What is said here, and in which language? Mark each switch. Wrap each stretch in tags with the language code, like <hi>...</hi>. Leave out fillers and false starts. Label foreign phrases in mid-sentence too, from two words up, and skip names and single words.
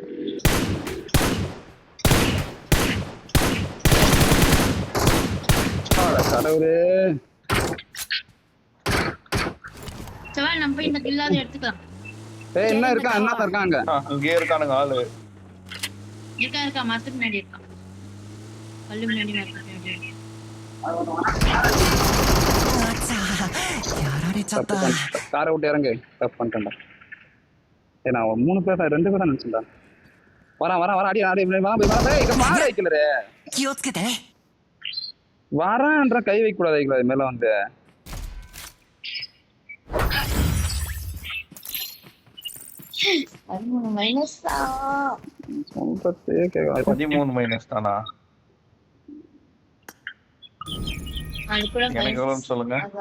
<ta>கடவுளே சவால் நம்ம போய் இந்த கில்லாத எடுத்துக்கலாம். என்ன இருக்கா என்ன இருக்காங்க அங்கே இருக்கானுங்க ஆளு. இருக்கா மரத்துக்கு முன்னாடி இருக்கான். கல்லு முன்னாடி இருக்கான்.</ta> <ja>やられちゃった。</ja> <ta>காரை விட்டு இறங்கு. தப்பு பண்ணிட்டேன்டா. நான் 3 பேர் 2 பேர் தான் நினைச்சேன்டா. வரேன் அடி வைக்கலரே.</ta> <ja>気をつけて。</ja> <ta>வரேன்ற கை வைக்க கூடாது மேல வந்து. மைனஸா 13 மைனஸ் தானா? எனக்கு எவ்வளவுன்னு சொல்லுங்க.</ta>